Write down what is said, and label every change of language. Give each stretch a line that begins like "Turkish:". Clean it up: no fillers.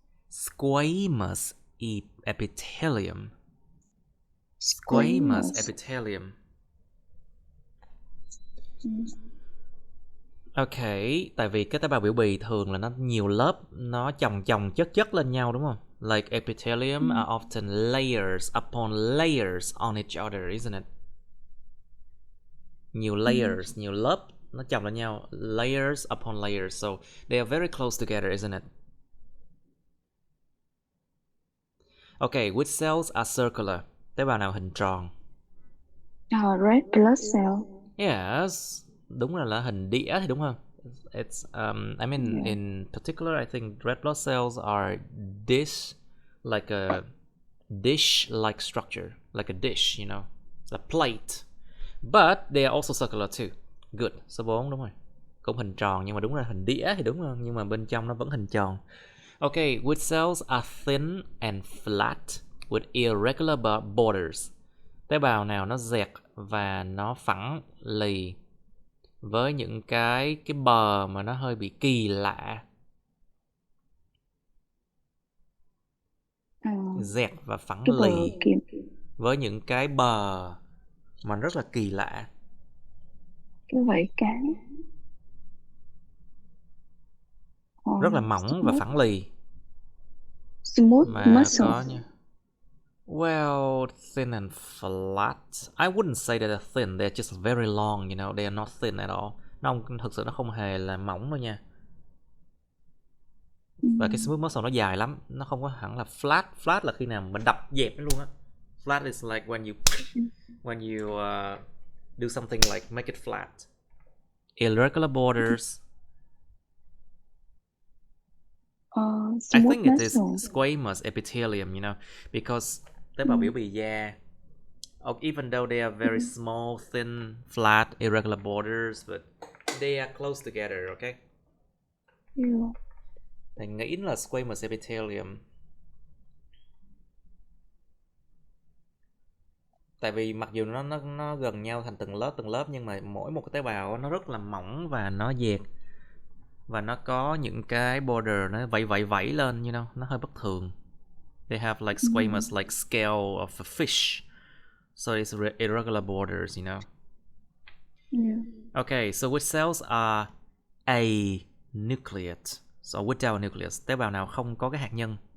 English: Squamous epithelium. Squamous epithelium.
Vietnamese: Ok, tại vì cái tế bào biểu bì thường là nó nhiều lớp, nó chồng chất lên nhau đúng không?
English: Like epithelium are often layers upon layers on each other, isn't it?
Vietnamese: Nhiều layers, nhiều lớp nó chồng lên nhau,
English: layers upon layers, so they are very close together, isn't it? Okay, which cells are circular?
Vietnamese: Tế bào nào hình tròn?
English: Red blood cell.
Vietnamese: Yes, đúng là hình đĩa thì đúng không?
English: It's I mean in particular I think red blood cells are like a dish-like structure, like a dish, you know, a plate. But they are also circular too.
Vietnamese: Good. Số 4 đúng rồi. Cũng hình tròn nhưng mà đúng là hình đĩa thì đúng không? Nhưng mà bên trong nó vẫn hình tròn.
English: Okay, which cells are thin and flat with irregular borders?
Vietnamese: Tế bào nào nó dẹt và nó phẳng lì với những cái bờ mà nó hơi bị kỳ lạ. Dẹt và phẳng lì với những cái bờ mà rất là kỳ lạ. Cái vảy cá. Rất là mỏng và phẳng lì.
English: Smooth muscle.
Vietnamese: Có nha.
English: Well, thin and flat. I wouldn't say that they're thin. They're just very long, you know. They are not thin at all.
Vietnamese: Thực sự nó không hề là mỏng đâu nha. Và cái smooth muscle nó dài lắm. Nó không có hẳn là flat. Flat là khi nào mình đập dẹp nó luôn á.
English: Flat is like when you do something like make it flat. Irregular borders. I think it is squamous epithelium, you know, because
Vietnamese: tế bào biểu bì da,
English: even though they are very small, thin, flat, irregular borders, but they are close together, okay? Yeah.
Vietnamese: Thầy nghĩ là squamous epithelium. Tại vì mặc dù nó gần nhau thành từng lớp nhưng mà mỗi một cái tế bào nó rất là mỏng và nó dẹt. Và nó có những cái border nó vẫy lên,
English: you know,
Vietnamese: nó hơi bất thường.
English: They have like squamous, like scale of a fish. So it's irregular borders, you know. Yeah. Okay, so which cells are anucleate? So without nucleus,
Vietnamese: tế bào nào không có cái hạt nhân?